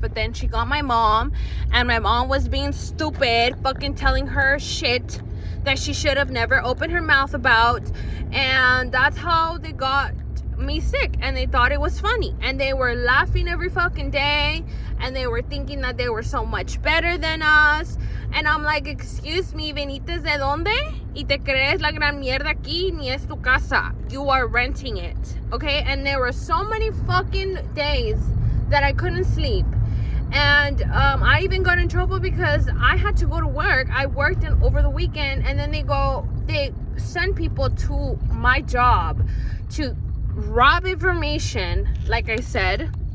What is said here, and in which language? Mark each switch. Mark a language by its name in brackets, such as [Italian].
[English] But then she got my mom, and my mom was being stupid, fucking telling her shit that she should have never opened her mouth about. And that's how they got me sick, and they thought it was funny, and they were laughing every fucking day, and they were thinking that they were so much better than us. And I'm like, excuse me, [Spanish] ¿venites de dónde? Y te crees la gran mierda aquí, ni es tu casa. [English] You are renting it, okay? And there were so many fucking days that I couldn't sleep. And I even got in trouble because I had to go to work. I worked over the weekend, and then they send people to my job to rob information, like I said.